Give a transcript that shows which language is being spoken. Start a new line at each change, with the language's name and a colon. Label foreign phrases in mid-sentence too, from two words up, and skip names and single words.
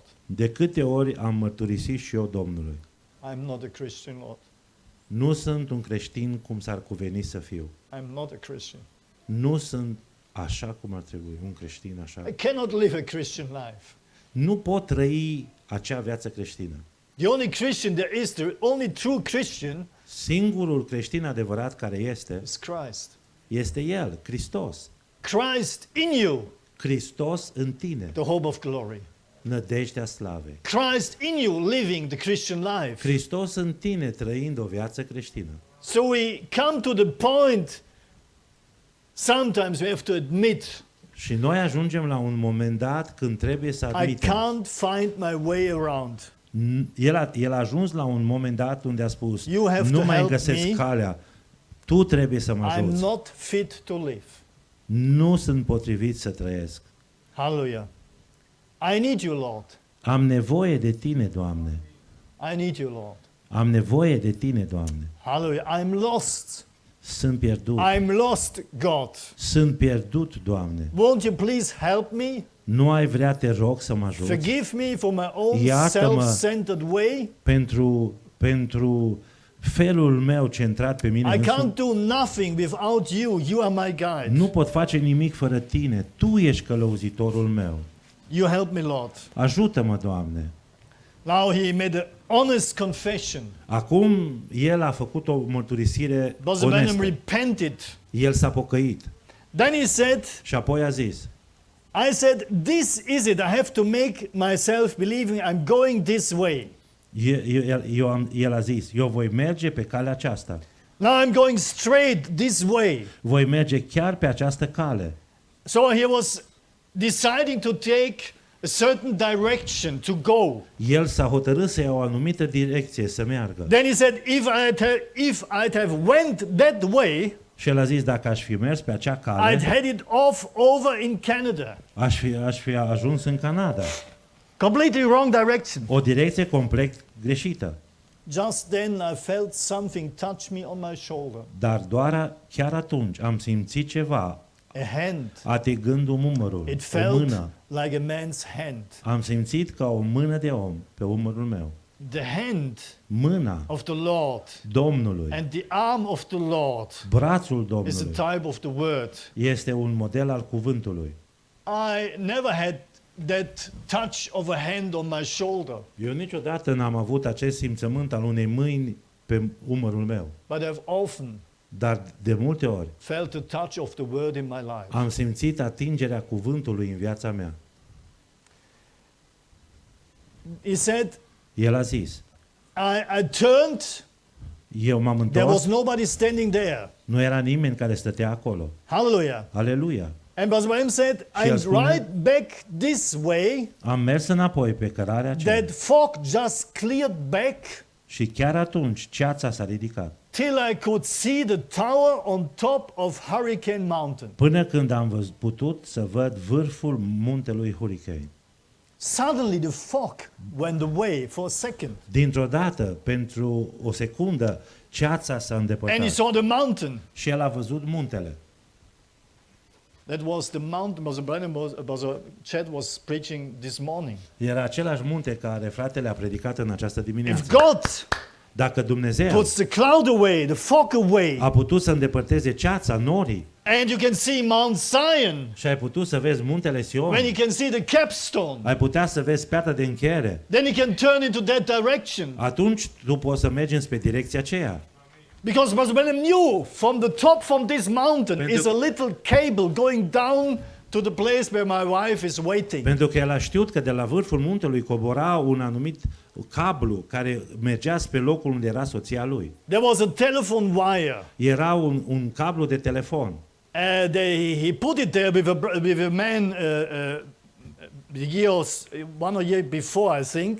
Romanian: De câte ori am mărturisit și eu Domnului?
English: I'm not a Christian, Lord.
Romanian: Nu sunt un creștin cum s-ar cuveni să fiu.
English: I'm not a Christian.
Romanian: Nu sunt așa cum ar trebui, un creștin așa.
English: I cannot live a Christian life.
Romanian: Nu pot trăi acea viață creștină.
English: The only Christian there is, the only true Christian
Romanian: Singurul creștin adevărat care
English: is Christ.
Romanian: este El, Hristos.
English: Christ in you,
Romanian: Hristos în tine,
English: the hope of glory.
Romanian: nădejdea slavei.
English: Christ in you, living the Christian life.
Romanian: Hristos în tine, trăind o viață creștină.
English: So we come to the point, sometimes we have to admit,
Romanian: Și noi ajungem la un moment dat când trebuie să
English: I
Romanian: admitem.
English: can't find my way around.
Romanian: El a ajuns la un moment dat unde a spus,
English: You have
Romanian: nu
English: to
Romanian: mai
English: help
Romanian: găsesc
English: me.
Romanian: calea, tu trebuie să mă
English: I'm
Romanian: ajuți.
English: not fit to live.
Romanian: Nu sunt potrivit să trăiesc.
English: Hallelujah. I need you, Lord.
Romanian: Am nevoie de tine, Doamne.
English: I need you, Lord.
Romanian: Am nevoie de tine, Doamne.
English: Hallelujah. I'm lost.
Romanian: Sunt pierdut.
English: I'm lost, God.
Romanian: Sunt pierdut, Doamne.
English: Won't you please help me?
Romanian: Nu ai vrea, te rog, să mă ajuți
English: Forgive me for my own
Romanian: Iartă-mă.
English: self-centered way.
Romanian: pentru felul meu centrat pe mine
English: I
Romanian: însumi.
English: can't do nothing without you. You are my guide.
Romanian: Nu pot face nimic fără tine. Tu ești călăuzitorul meu.
English: You help me, Lord.
Romanian: Ajută-mă, Doamne.
English: Now he made an honest confession.
Romanian: Acum el a făcut o mărturisire
English: Brother Branham
Romanian: onestă.
English: repented.
Romanian: El s-a pocăit
English: Then he said,
Romanian: și apoi a zis,
English: I said, this is it. I have to make myself believing I'm going this way.
Romanian: el a zis, eu voi merge pe calea aceasta.
English: Now I'm going straight this way.
Romanian: Voi merge chiar pe această cale.
English: So he was deciding to take a certain direction to go.
Romanian: El s-a hotărât să ia o anumită direcție, să meargă.
English: Then he said, if I'd have went that way,
Romanian: Și el a zis, dacă aș fi mers pe acea
English: I'd
Romanian: cale,
English: headed off over in Canada.
Romanian: aș fi ajuns în Canada.
English: Completely wrong direction.
Romanian: O direcție complet greșită.
English: Just then I felt something touch me on my shoulder.
Romanian: Dar chiar atunci am simțit ceva
English: A hand.
Romanian: atingându-mi umărul,
English: It
Romanian: o
English: felt
Romanian: mână.
English: like a man's hand.
Romanian: Am simțit ca o mână de om pe umărul meu.
English: The hand
Romanian: Mâna
English: of the Lord
Romanian: Domnului,
English: and the arm of the Lord
Romanian: brațul
English: is a
Romanian: Domnului,
English: type of the word.
Romanian: este un model al cuvântului.
English: I never had that touch of a hand on my shoulder,
Romanian: Eu niciodată n-am avut acest simțământ al unei mâini pe umărul meu,
English: but I've often
Romanian: dar de multe ori
English: felt the touch of the word in my life.
Romanian: am simțit atingerea cuvântului în viața mea.
English: He said,
Romanian: El a zis,
English: I turned,
Romanian: eu m-am
English: there was
Romanian: întors,
English: nobody standing there.
Romanian: nu era nimeni care stătea acolo.
English: Hallelujah.
Romanian: Aleluia!
English: And Brother Branham said,
Romanian: Și el
English: I'm
Romanian: spune-
English: right back this way.
Romanian: Am mers înapoi pe cărarea aceea
English: That fog just cleared back
Romanian: și chiar atunci ceața s-a ridicat.
English: till I could see the tower on top of Hurricane Mountain.
Romanian: Până când am putut să văd vârful muntelui Hurricane.
English: Suddenly the fog went away for a second.
Romanian: Dintr-o dată, pentru o secundă, ceața s-a
English: And he
Romanian: îndepărtat
English: saw the mountain.
Romanian: și el a văzut muntele.
English: That was the mountain Brother Chad was preaching this morning.
Romanian: Era același munte care fratele a predicat în această
English: If
Romanian: dimineață.
English: God
Romanian: Dacă Dumnezeu
English: puts the cloud away, the fog away,
Romanian: a putut să îndepărteze ceața, norii,
English: and you can see Mount Zion,
Romanian: și ai putut să vezi muntele Sion,
English: when you can see the capstone,
Romanian: ai putea să vezi piatra de încheiere,
English: then you can turn into that direction.
Romanian: atunci tu poți să mergi înspre direcția aceea.
English: Because Brother Branham knew from this mountain is a little cable going down to the place where my wife is waiting.
Romanian: Pentru că el a știut că de la vârful muntelui cobora un anumit cablu care mergea spre locul unde era soția lui.
English: There was a telephone wire.
Romanian: Era un cablu de telefon.
English: He put it there with a man one year before, I think.